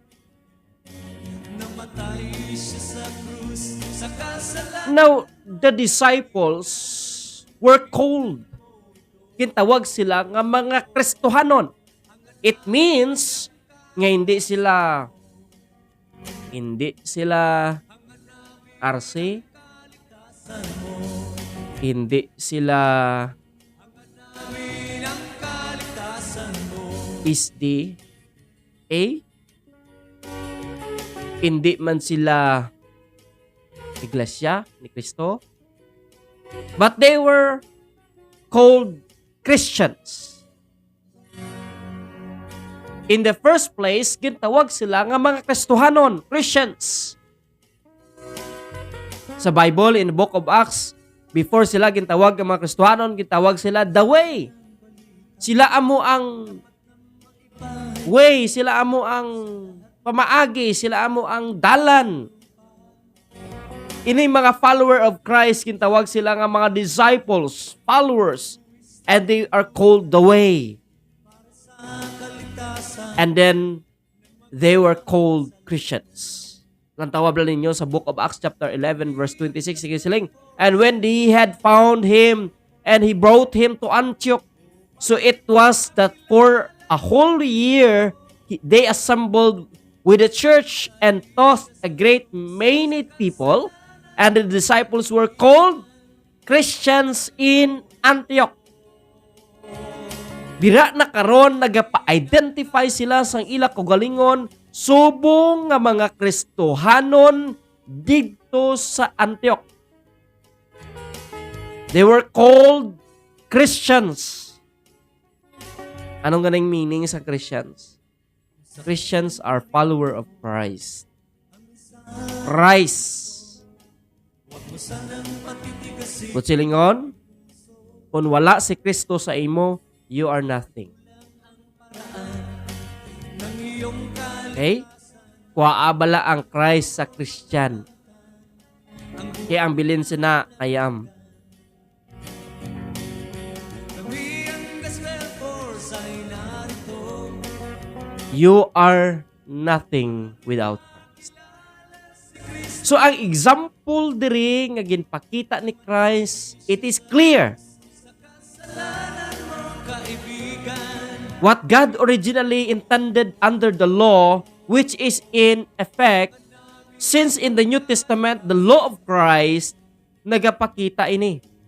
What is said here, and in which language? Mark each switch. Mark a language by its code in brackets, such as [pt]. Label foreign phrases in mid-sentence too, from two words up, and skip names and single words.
[en] Now, the disciples were called. [hil] Kintawag sila nga mga Kristohanon. [en] It means [hil] nga hindi sila RC, hindi sila SDA, hindi man sila Iglesia ni Cristo, [en] but they were called Christians. In the first place, [hil] gintawag sila nga mga Kristohanon, Christians. Sa Bible, [en] in the book of Acts, [hil] before sila gintawag nga mga Kristohanon, gintawag sila [en] the way. [hil] Sila amo ang way, sila amo ang pamaagi, sila amo ang dalan. Ini mga [en] follower of Christ, [hil] gintawag sila nga mga disciples, [en] followers, and they are called the way. And then, they were called Christians. [hil] Lantawab lang ninyo sa [en] book of Acts chapter 11 verse 26. [hil] Sige siling, [en] and when he had found him, and he brought him to Antioch, so it was that for a whole year, they assembled with the church and taught a great many people, and the disciples were called Christians in Antioch. [hil] Bira na karon nagapa-identify sila sang ila kaugalingon subong nga mga Kristohanon didto sa Antioch. [en] They were called Christians. [hil] Anong ganang meaning sa Christians? [en] Christians are follower of Christ. Christ. [hil] Kung silingon, kung wala si Kristo sa imo, [en] you are nothing. Okay? [hil] Kuwaabala ang Christ sa Christian. Kaya ang bilin sina, [en] I am. You are nothing without Christ. [hil] So ang example diri nga ginpakita ni Christ, [en] it is clear. What God originally intended under the law, which is in effect, since in the New Testament, the law of Christ, [hil] nagapakita ini.